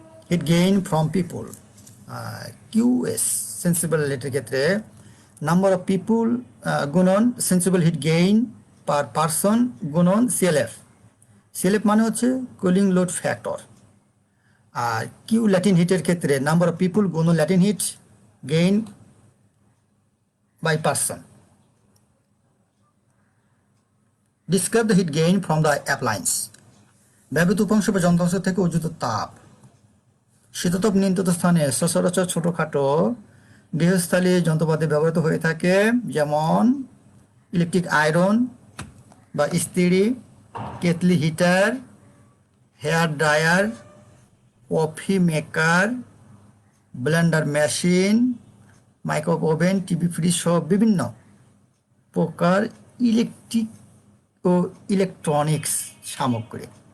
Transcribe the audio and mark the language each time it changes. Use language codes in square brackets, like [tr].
[en] heat gain from people, [bn] QS. Sensible হিটের ক্ষেত্রে number of people গুণন sensible hit gain per person গুণন CLF. CLF মানে হচ্ছে cooling load factor. আর Q Latin হিটের ক্ষেত্রে number of people গুণন Latin hit gain by person. [en] Describe the heat gain from the appliance. [bn] ব্যবহৃত উপাংশ বা যন্ত্রাংশ থেকে অর্জিত তাপ। শীতাতপ নিয়ন্ত্রিত স্থানে সচরাচর ছোটখাটো গৃহস্থালী যন্ত্রপাতি ব্যবহৃত হয়ে থাকে, যেমন ইলেকট্রিক আয়রন বা ইস্ত্রি, kettle heater, hair dryer, coffee maker, Blender machine, microwave oven, TV fridge সহ বিভিন্ন প্রকার ইলেকট্রিক ও ইলেকট্রনিক্স সামগ্রী।